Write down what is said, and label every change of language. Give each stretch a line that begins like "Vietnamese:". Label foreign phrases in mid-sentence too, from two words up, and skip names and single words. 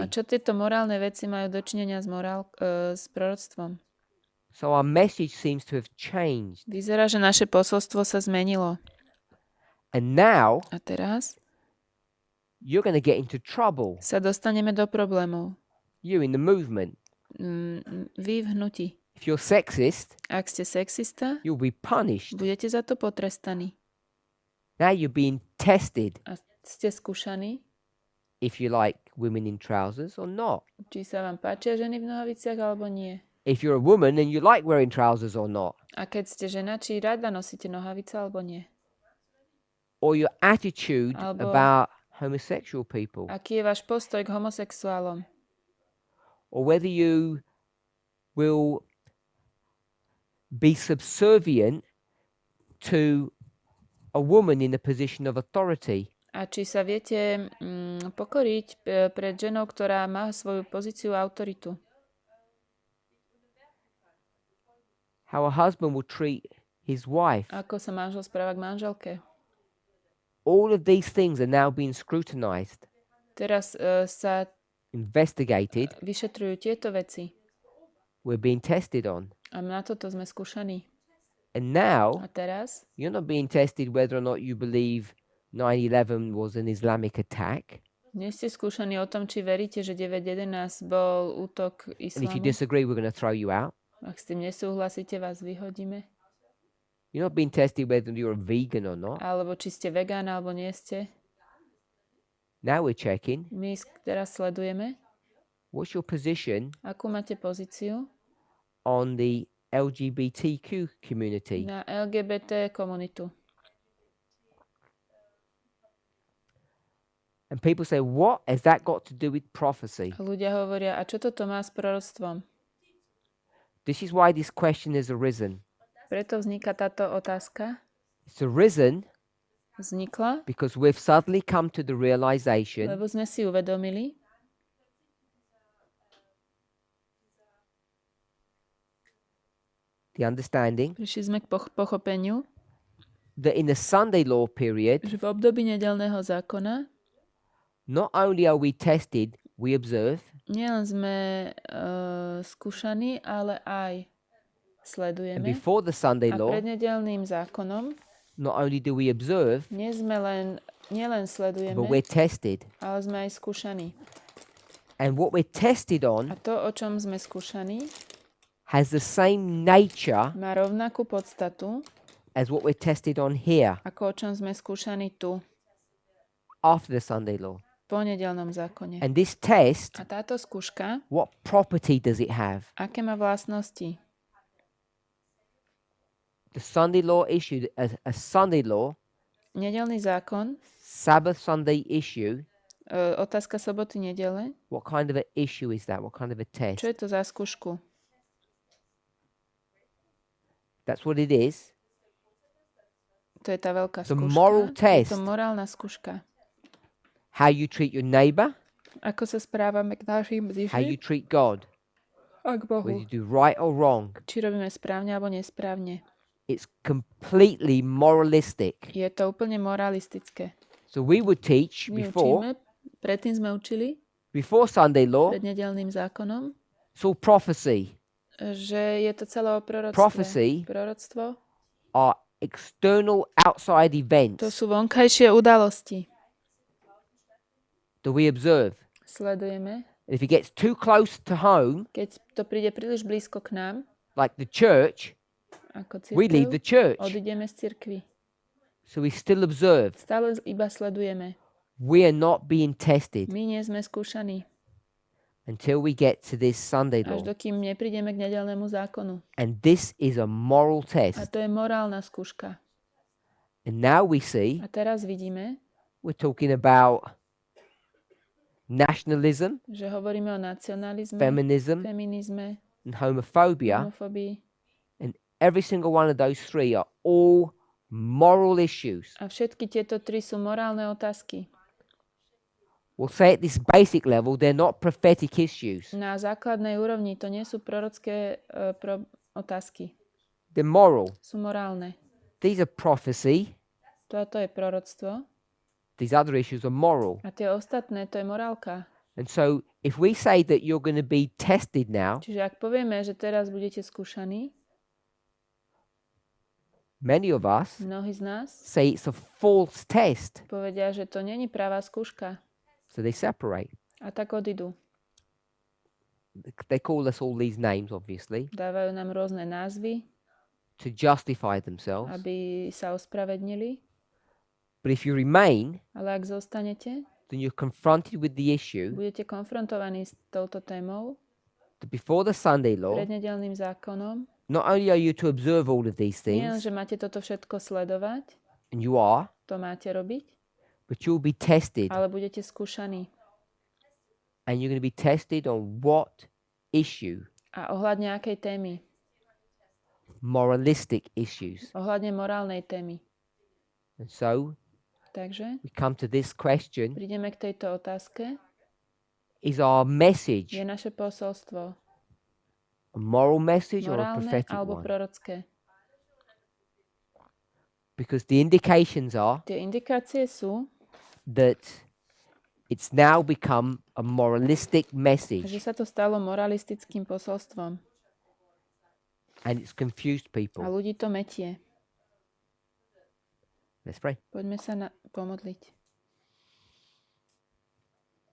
Slovak: A čo tieto morálne veci majú dočinenia s proroctvom?
English: So our message seems to have changed.
Slovak: Vyzerá, že naše posolstvo sa zmenilo.
English: And now
Slovak: A teraz
English: you're going to get into trouble.
Slovak: sa dostaneme do problémov.
English: You in the movement.
Slovak: Vy v hnutí.
English: If you're sexist,
Slovak: Ak ste sexista,
English: you'll be punished.
Slovak: budete za to potrestaní.
English: Now you're being tested
Slovak: A ste skúšaní,
English: if you like women in trousers or not.
Slovak: či sa vám páčia ženy v nohaviciach alebo nie.
English: If you're a woman and you like wearing trousers or not.
Slovak: A keď ste žena, či rada nosíte nohavice alebo nie.
English: Or your attitude
Slovak: Albo-
English: about homosexual people.
Slovak: Aký je váš postoj k homosexuálom?
English: Or whether you will be subservient to a woman in a position of authority.
Slovak: A či sa viete pokoriť pred ženou, ktorá má svoju pozíciu a autoritu?
English: How a husband will treat his wife.
Slovak: Ako sa manžel správa k manželke?
English: All of these things are now being scrutinized,
Slovak: Teraz sa
English: investigated,
Slovak: vyšetrujú tieto veci.
English: we're being tested on.
Slovak: A na toto sme skúšaní.
English: And now
Slovak: A teraz
English: you're not being tested whether or not you believe 9/11 was an Islamic attack.
Slovak: Nie ste skúšaní o tom, či veríte, že 9.11 bol útok
English: And if you
Slovak: islamu.
English: disagree, we're going to throw you out.
Slovak: Ak s tým nesúhlasíte, vás vyhodíme.
English: You're not being tested whether you're a vegan or not.
Slovak: Alebo či ste vegán, alebo nie ste.
English: Now we're checking.
Slovak: My teraz sledujeme,
English: What's your position
Slovak: akú máte pozíciu
English: on the LGBTQ community?
Slovak: na LGBT komunitu.
English: And people say, what has that got to do with prophecy?
Slovak: A ľudia hovoria, a čo toto má s proroctvom?
English: This is why this question has arisen.
Slovak: Preto vzniká táto otázka.
English: It's arisen
Slovak: Vznikla,
English: because we've suddenly come to the realization
Slovak: lebo sme si uvedomili,
English: the understanding
Slovak: prišli sme k pochopeniu,
English: that in the Sunday law period,
Slovak: že v období nedeľného zákona
English: not only are we tested, we observe,
Slovak: nielen sme skúšaní, ale aj
English: and
Slovak: sledujeme.
English: before the Sunday
Slovak: A
English: law,
Slovak: pred nedeľným zákonom
English: not only do we observe,
Slovak: nielen sledujeme,
English: but we're tested.
Slovak: ale sme aj skúšaní.
English: And what we're tested
Slovak: A
English: on
Slovak: to, o čom sme skúšaní,
English: has the same nature
Slovak: má rovnakú podstatu,
English: as what we're tested on here
Slovak: ako o čom sme skúšaní tu,
English: after the Sunday law.
Slovak: po nedeľnom zákone.
English: And this test,
Slovak: A táto skúška,
English: what property does it have?
Slovak: aké má vlastnosti?
English: The Sunday law issued a Sunday law,
Slovak: Nedeľný zákon,
English: Sabbath Sunday issue.
Slovak: otázka soboty, nedele.
English: What kind of an issue is that? What kind of a test?
Slovak: Čo je to za skúšku?
English: That's what it is.
Slovak: To je tá veľká
English: The
Slovak: skúška.
English: moral test.
Slovak: Je to morálna skúška.
English: How you treat your neighbor,
Slovak: Ako sa správame k našim
English: how you
Slovak: bližším
English: treat God.
Slovak: a k
English: Whether
Slovak: Bohu.
English: you do right or wrong.
Slovak: Či robíme správne alebo nesprávne.
English: It's completely moralistic.
Slovak: Je to úplne moralistické.
English: So we would teach
Slovak: My
English: before
Slovak: učíme, predtým sme učili,
English: Sunday law,
Slovak: pred nedeľným zákonom,
English: it's all prophecy.
Slovak: že je to celé o proroctve.
English: Prophecy
Slovak: Proroctvo,
English: are external outside events
Slovak: to sú vonkajšie udalosti.
English: that we observe.
Slovak: Sledujeme.
English: And if it gets too close to home,
Slovak: Keď to príde príliš blízko k nám,
English: like the church,
Slovak: ako
English: we leave the
Slovak: cirkev,
English: church.
Slovak: odídeme z cirkvi.
English: So we still observe.
Slovak: Stále iba sledujeme.
English: We are not being tested
Slovak: My nie sme skúšaní.
English: until we get to this Sunday law.
Slovak: Až dokým neprídeme k nedeľnému zákonu.
English: And this is a moral
Slovak: A
English: test.
Slovak: to je morálna skúška.
English: And now we see
Slovak: A teraz vidíme,
English: we're talking about nationalism,
Slovak: že hovoríme o nacionalizme,
English: feminism,
Slovak: feminizme,
English: and homophobia.
Slovak: homofóbii.
English: And every single one of those three are all moral issues.
Slovak: A všetky tieto tri sú morálne otázky.
English: We'll say at this basic level, they're not prophetic issues.
Slovak: Na základnej úrovni to nie sú prorocké otázky.
English: They're moral.
Slovak: Sú morálne.
English: These are prophecy.
Slovak: Toto je proroctvo.
English: These other issues are moral.
Slovak: A tie ostatné, to je morálka.
English: And so if we say that you're going to be tested now,
Slovak: Čiže ak povieme, že teraz budete skúšaní,
English: many of us
Slovak: mnohí z nás
English: say it's a false test.
Slovak: povedia, že to není pravá skúška.
English: So they separate.
Slovak: A tak odídu.
English: They call us all these names, obviously,
Slovak: Dávajú nám rôzne názvy,
English: to justify themselves.
Slovak: aby sa ospravednili.
English: But if you remain,
Slovak: Ale ak zostanete,
English: then you're confronted with the issue
Slovak: budete konfrontovaní s touto témou
English: that before the Sunday law,
Slovak: pred nedeľným zákonom.
English: not only are you to observe all of these
Slovak: Nie len,
English: things,
Slovak: že máte toto všetko sledovať,
English: and you are,
Slovak: to máte robiť,
English: but you'll be tested.
Slovak: ale budete skúšaní.
English: And you're going to be tested on what issue?
Slovak: A ohľadne akej témy?
English: Moralistic issues.
Slovak: Ohľadne morálnej témy.
English: And so
Slovak: Takže
English: we come to this question.
Slovak: prídeme k tejto otázke.
English: Is our message
Slovak: Je naše posolstvo
English: a moral message or a
Slovak: morálne
English: prophetic
Slovak: alebo
English: one?
Slovak: prorocké?
English: Because the indications are
Slovak: Tie indikácie sú,
English: that it's now become a moralistic
Slovak: že
English: message
Slovak: sa to stalo moralistickým posolstvom
English: and it's confused
Slovak: a
English: people.
Slovak: ľudí to metie.
English: Let's pray.
Slovak: Poďme sa pomodliť.